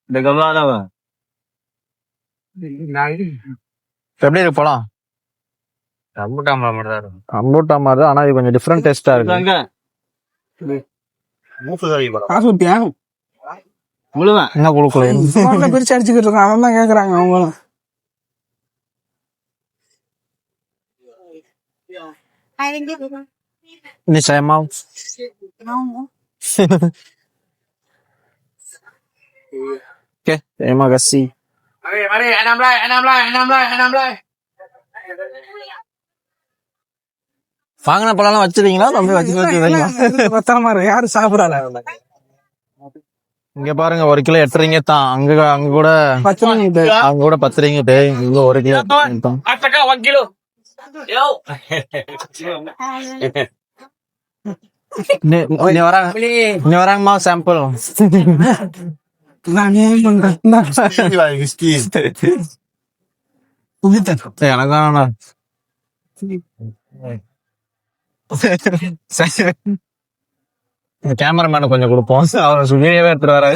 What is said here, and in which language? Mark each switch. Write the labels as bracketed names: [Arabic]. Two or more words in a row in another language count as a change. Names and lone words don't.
[Tamil] எப்படி இருக்கு பழம்? ரம்பூட்டான் பழம் மட்டும் தான் இருக்கும். ரம்பூட்டான் மாதிரி தான், ஆனா இது கொஞ்சம் டிஃப்ரெண்ட் டேஸ்டா இருக்கு. காசு ஊத்தியா முழுவன் என்ன கொடுக்கல? பிரிச்சு அடிச்சுக்கிட்டு இருக்கான், அவன் தான் கேக்குறாங்க அவங்களும். [Malay] Ini saya mau. Oke, terima kasih. Mari, enam lai. [Tamil] வாங்கின பழம் வச்சிருக்கீங்களா? தம்பி வச்சு பத்திரமா இருக்கு, யாரு சாப்பிடல. இங்க பாருங்க, 1 கிலோ 8 ரிங்கிட் தான். அங்க கூட 10 ringgit. அங்க கூட 10 ரிங்கிட். இங்க 1 கிலோ தான். [Malay] Ini orang mau sampel. [Tamil] நான் ஏன் பண்றேன்? எனக்கு வேணாண்ணா. கேமராமேன கொஞ்சம் கொடுப்போம், அவர் வீடியோவே எடுத்துட்டு வராது.